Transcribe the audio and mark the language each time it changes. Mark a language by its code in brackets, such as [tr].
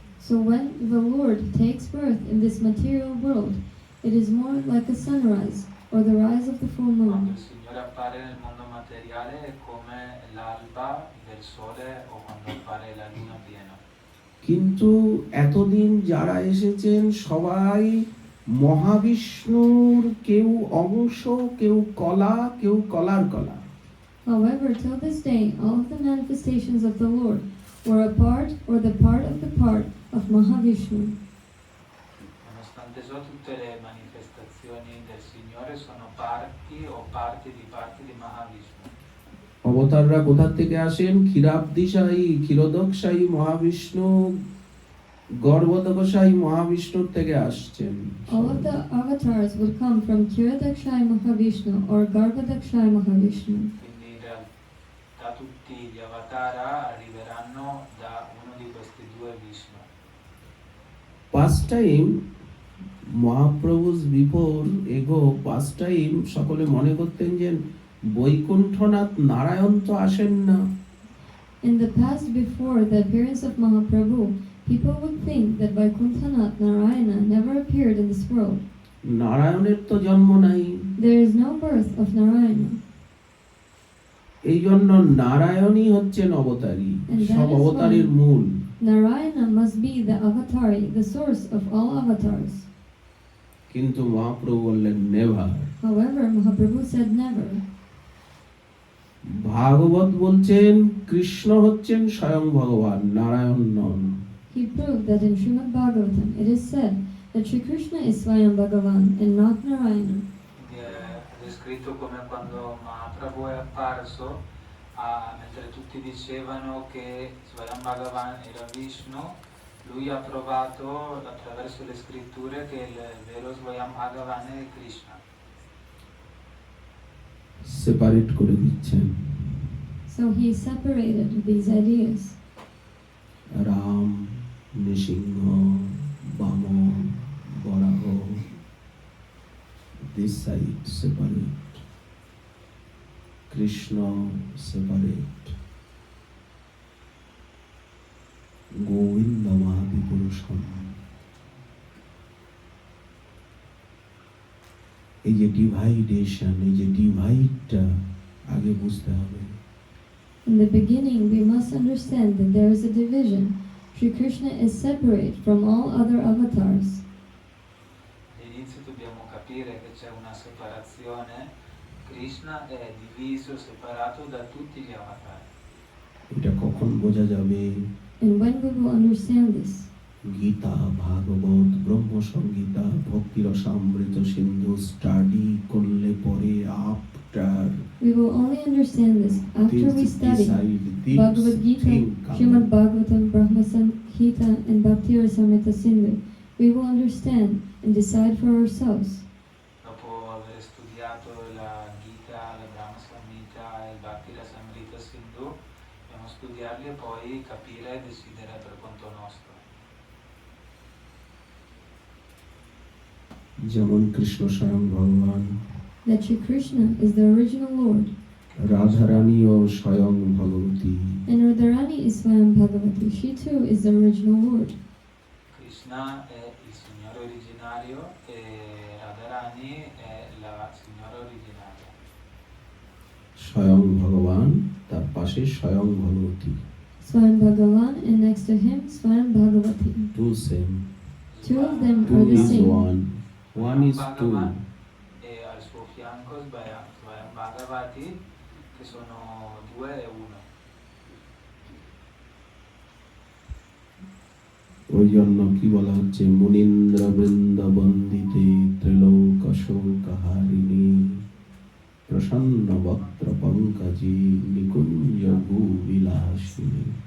[en] So when the Lord takes birth in this material world, it is more like a sunrise or the rise of the full [it] Quando [en] moon. [it] il Signore appare nel mondo materiale è come l'alba del sole o quando appare la luna piena. [bn] কিন্তু এতদিন যারা এসেছেন সবাই মহাবিষ্ণুর কেউ অংশ, কেউ কলা, কেউ কলার কলা। [en] However, till this day, all of the manifestations of the Lord were a part or the part of Mahavishnu. [it] Nonostante ciò, tutte le manifestazioni del Signore sono parti o parti di Mahavishnu. [bn] অবতাররা কোথা থেকে আসেন? ক্ষীরাব্দিশায়ী, ক্ষীরোদকশায়ী মহাবিষ্ণু, গর্ভোদকশায়ী মহাবিষ্ণুর থেকে আসছেন। [en] All of the avatars would come from Kiradakshaya Mahavishnu or Garbhodakshaya Mahavishnu. [it] Quindi in realtà tutti gli avatar arriveranno da uno di questi due Vishnu. [en] Past time [bn] Mahaprabhu's [en] before ago past time [bn] সকলে মনে করতেন যে বৈকুণ্ঠনাথ নারায়ণ তো আসেন না। [en] In the past, before the appearance of Mahaprabhu, people would think that Vaikuntanath Narayana never appeared in this world. [bn] নারায়ণের তো জন্ম নাই। [en] There is no birth of Narayana. [bn] এই জন্য নারায়ণই হচ্ছেন অবতারী, [en] And that [bn] সব [en] is [bn] অবতারের [en] why- [bn] মূল। [en] Narayana must be the avatari, the source of all avatars. [bn] কিন্তু মহাপ্রভু বললেন never. [en] However, Mahaprabhu said never. [bn] ভাগবত বলছেন কৃষ্ণ হচ্ছেন স্বয়ং ভগবান, নারায়ণ নন। [en] He proved that in Srimad Bhagavatam it is said that Sri Krishna is Swayam Bhagavan and not Narayana. [it] Quindi è descritto come quando Mahaprabhu è apparso, mentre tutti dicevano che Swayam Bhagavan era Vishnu, lui ha provato attraverso le scritture che il vero Swayam Bhagavan è Krishna. [bn] Separate করে দিচ্ছেন। [en] So he separated these ideas. [bn] Ram, Narasimha, বামন, বরাহ, [en] this side separate, Krishna separate, [bn] Govinda মাহাদি পুরুষম। এই যে ডিভাইডেশন, এই যে ডিভাইডটা আগে বুঝতে হবে। [en] In the beginning, we must understand that there is a division. Sri Krishna is separate from all other avatars. [it] All'inizio dobbiamo capire che c'è una separazione. Krishna è diviso, separato da tutti gli avatar. [bn] এটা কখন বোঝা যাবে? [en] And when we will understand this? [bn] Gita, Bhagavata, ব্রহ্মসংগীতা, ভক্তিরসামৃত Sindhu study করলে পরে after [en] We will only understand this after we study Bhagavad Gita, Srimad Bhagavatam, Brahma Samhita, and Bhakti Rasamrita Sindhu. We will understand and decide for ourselves. [it] Dopo aver studiato la Gita, la Brahma Samhita e il Bhakti Rasamrita Sindhu, dobbiamo studiarli e poi capire e decidere per conto nostro. [bn] যেমন কৃষ্ণ স্বয়ং ভগবান, [en] That Sri Krishna is the original Lord, [bn] রাধারানীও স্বয়ং ভগবতী, [en] and Radharani is Swayam Bhagavati. She too is the original Lord. [it] Krishna è il Signore originario e Radharani è la Signora originaria. [bn] স্বয়ং ভগবান, তার পাশে স্বয়ং ভগবতী, [en] Swayam Bhagavan, and next to him, Swayam Bhagavati. Two same, Two of them two are the is same. One, one is two. [it] Bhagavan e al suo fianco Swayam Bhagavati, che sono due e uno. [bn] ওই জন্য কি বলা হচ্ছে, [sa] মুনীন্দ্র বৃন্দ বন্দিতে ত্রিলোক শোকহারিণী প্রসন্ন বক্ত্র পঙ্কজে নিকুঞ্জ ভূবিলাসিনী।